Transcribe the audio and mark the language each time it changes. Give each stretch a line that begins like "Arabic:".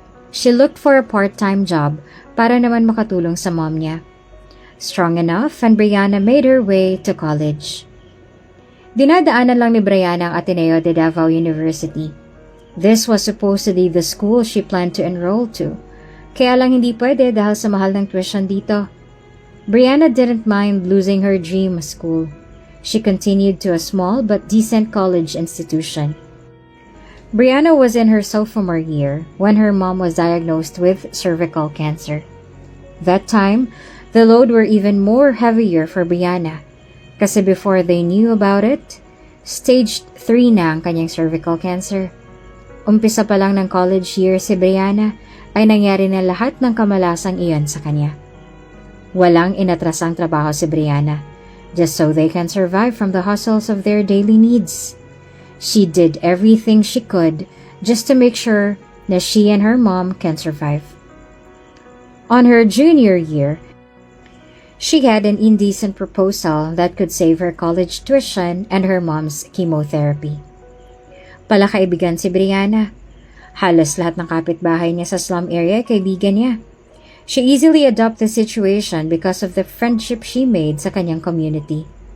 English: She looked for a part-time job
Filipino: para naman makatulong sa mom niya.
English: Strong enough and Brianna made her way to college.
Filipino: Dinadaanan lang ni Brianna ang Ateneo de Davao University.
English: This was supposedly the school she planned to enroll to.
Filipino: Kaya lang hindi pwede dahil sa mahal ng tuition dito.
English: Brianna didn't mind losing her dream school. She continued to a small but decent college institution. Brianna was in her sophomore year when her mom was diagnosed with cervical cancer. That time, the load were even more heavier for Brianna.
Filipino: Kasi
English: before they knew about it, stage 3
Filipino: na ang kanyang
English: cervical cancer.
Filipino: Umpisa pa lang ng college year si Brianna ay nangyari na lahat ng kamalasang iyon sa kanya. Walang inatrasang trabaho si Brianna,
English: just so they can survive from the hustles of their daily needs. She did everything she could just to make sure that she and her mom can survive. On her junior year, she had an indecent proposal that could save her college tuition and her mom's chemotherapy.
Filipino: Palakaibigan si Brianna. Halos lahat ng kapitbahay niya sa slum area kaibigan niya.
English: She easily adopted the situation because of the friendship she made
Filipino: sa kanyang
English: community.